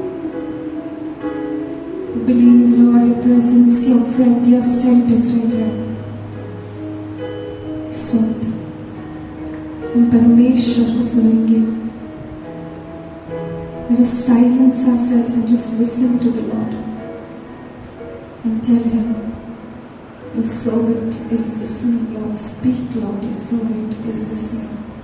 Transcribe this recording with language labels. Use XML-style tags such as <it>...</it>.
<en>believe, Lord, your presence, your breath, your scent is right here.</en> <hi>इस वक्त हम परमेश्वर को सुनेंगे.</hi> <en>Let us silence ourselves and just listen to the Lord and tell Him, your servant is listening, Lord. Speak, Lord, your servant is listening.</en>